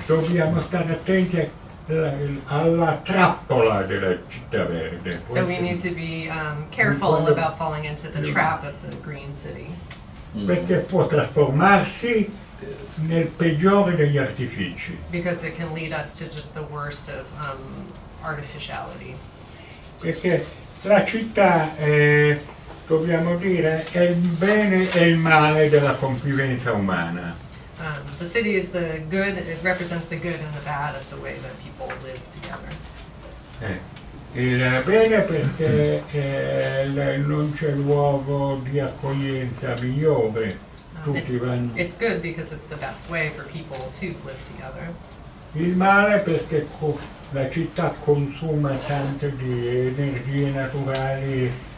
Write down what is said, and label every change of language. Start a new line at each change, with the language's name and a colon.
Italian: Dobbiamo stare attenti alla trappola della città verde.
English: So we need to be careful about falling into the trap of the green city.
Italian: Perché può trasformarsi nel peggiore degli artifici.
English: Because it can lead us to just the worst of artificiality.
Italian: Perché la città dobbiamo dire, è il bene e il male della convivenza umana.
English: The city is the good, it represents the good and the bad of the way that people live together.
Italian: Il bene perché non c'è luogo di accoglienza migliore, tutti vanno.
English: It's good because it's the best way for people to live together.
Italian: Il male perché la città consuma tante di energie naturali.